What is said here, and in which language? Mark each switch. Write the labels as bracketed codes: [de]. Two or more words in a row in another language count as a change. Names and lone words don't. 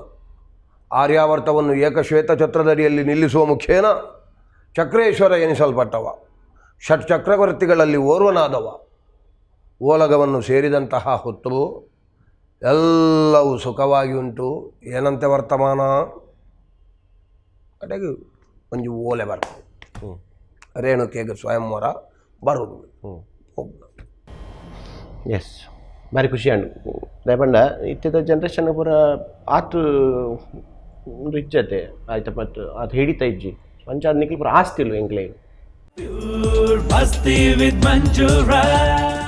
[kn] ಆರ್ಯಾವರ್ತವನ್ನು ಏಕಶ್ವೇತ ಛತ್ರದಡಿಯಲ್ಲಿ ನಿಲ್ಲಿಸುವ ಮುಖೇನ ಚಕ್ರೇಶ್ವರ ಎನಿಸಲ್ಪಟ್ಟವ. ಷಟ್ಚಕ್ರವರ್ತಿಗಳಲ್ಲಿ ಓರ್ವನಾದವ. ಓಲಗವನ್ನು ಸೇರಿದಂತಹ ಹೊತ್ತು ಎಲ್ಲವೂ ಸುಖವಾಗಿ ಉಂಟು. ಏನಂತೆ ವರ್ತಮಾನ ಕಡೆಗೆ ಒಂಜಿ ಓಲೆ ಬರ್ತದೆ. ರೇಣುಕೆಗೆ ಸ್ವಯಂವರ ಬರುವುದು. [tcy] ಎಸ್ ಭಾರಿ ಖುಷಿ ಅಂಡು ರೇಪಂಡ ಇತ್ತಿದ ಜನ್ರೇಷನ್ ಪೂರ ಆತು ಇಜ್ಜತೆ ಆಯ್ತು ಮತ್ತು ಅದು ಹಿಡಿತಾ ಇಜ್ಜಿ ಪಂಚಾಯತ್ ನಿಕ್ಲಿ ಪೂರ ಆಸ್ತಿಲ್ವ ಎಂಕ್ಲೆ.